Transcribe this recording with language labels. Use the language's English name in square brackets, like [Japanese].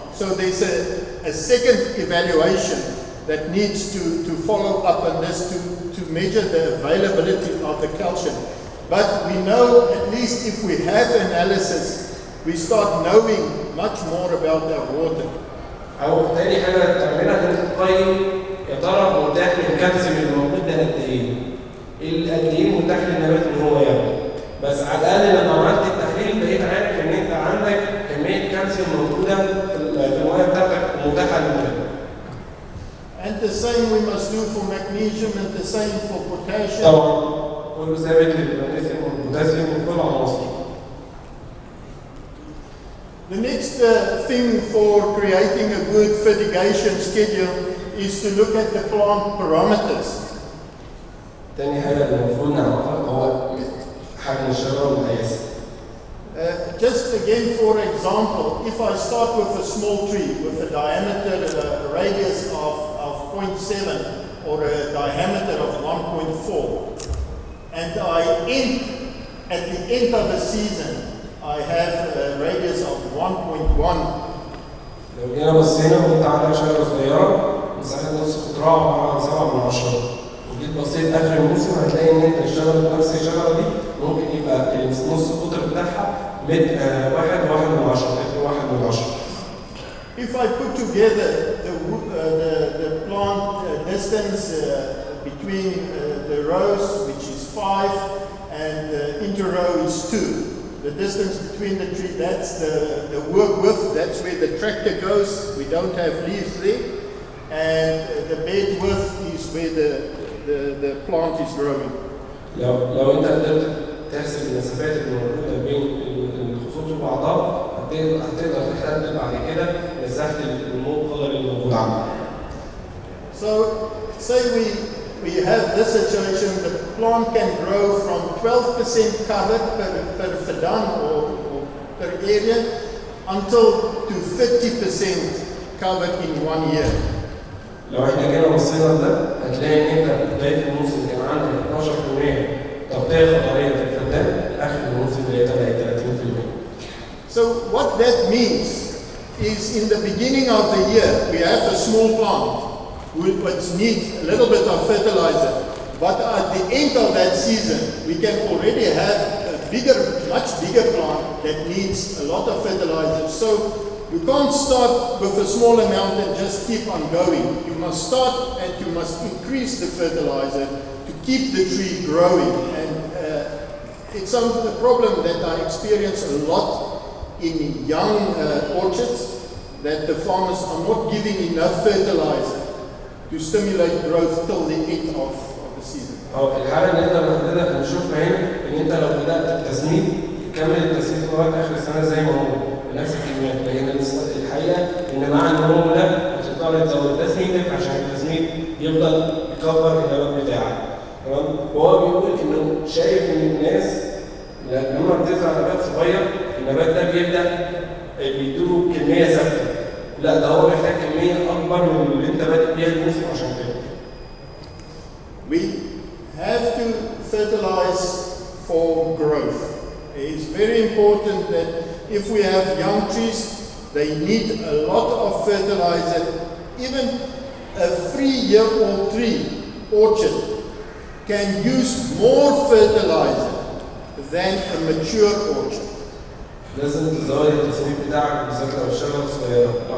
[English] So there's a second evaluation that needs to follow up on this to measure the availability of the calcium. But we know, at least if we have analysis, we start knowing much more about our water. [Arabic] أو تاني حاجة تعملها إن أنت تقيم يا ترى متاح للكالسيوم اللي موجود ده قد إيه؟ قد إيه متاح للنبات إن هو ياخده؟ بس على الأقل لما عملت التحليل بقيت عارف إن أنت عندك كمية كالسيوم موجودة في المياه بتاعتك متاحة للنبات. [English] And the same we must do for magnesium and the same for potassium. [Arabic] طبعا كله ثابت للمغنيسيوم والبوتاسيوم وكل عناصر. [English] The next thing for creating a good fertigation schedule is to look at the plant parameters. [Arabic] تاني حاجة اللي المفروض نعرفها هو حجم الشجرة والمقاس. [English] Just again, for example, if I start with a small tree with a diameter, a radius of 0.7 or a diameter of 1.4, and I end at the end of the season, I have a radius of 1.1. [Arabic] لو جينا بصينا وانت عندك شجرة صغيرة مساحة نص قطرها عبارة عن 7 من 10 وجيت بصيت آخر الموسم هتلاقي إن أنت الشجرة نفس الشجرة دي ممكن يبقى النص القطر بتاعها واحد من 10 متر 1 من 10. [English] If I put together the plant distance between the rows, which is 5, and the interrow is 2, the distance between the tree, that's the work width, that's where the tractor goes, we don't have leaves there, and the bed width is where the plant is growing. [Arabic] لو انت قدرت تحسب المسافات اللي موجوده بين الخصوص وبعضها هتقدر تحدد بعد كده مساحه النمو الخضري اللي موجود عندك. [English] So say we have this situation, the plant can grow from 12% covered per fadam or per area until to 30% covered in 1 year. [Arabic] لو احنا جينا بصينا لده هتلاقي ان انت في بدايه الموسم كان عندك 12% تغطيه خضريه في الفدان، اخر الموسم بقت 30%. [English] So what that means is in the beginning of the year we have a small plant which needs a little bit of fertilizer, but at the end of that season we can already have a much bigger plant that needs a lot of fertilizer. So you can't start with a small amount and just keep on going. You must start and you must increase the fertilizer to keep the tree growing. And it's a problem that I experience a lot in young orchards, that the farmers are not giving enough fertilizer to stimulate growth till the end of the season. [Arabic] أو في الحالة اللي نقدر نحددها نشوفها هنا إن أنت لو بدأت التسميد تكمل التسميد لغاية آخر السنة زي ما هو بنفس الكميات، لكن الحقيقة إن مع النمو ده هتضطر تزود تسميدك عشان التسميد يفضل يكبر النبات بتاعك. تمام؟ وهو بيقول إنه شايف إن الناس لما بتزرع نبات صغير النبات ده بيبدأ بيدوله كمية ثابتة. لا ده هو محتاج كمية أكبر من اللي أنت بادئ بيها الموسم عشان كده. [English] We have to fertilize for growth. It's very important that if we have young trees, they need a lot of fertilizer. Even a 3-year-old tree orchard can use more fertilizer than a mature orchard. [Arabic] لازم تزود التسميد بتاعك بالذات لو الشجرة صغيرة.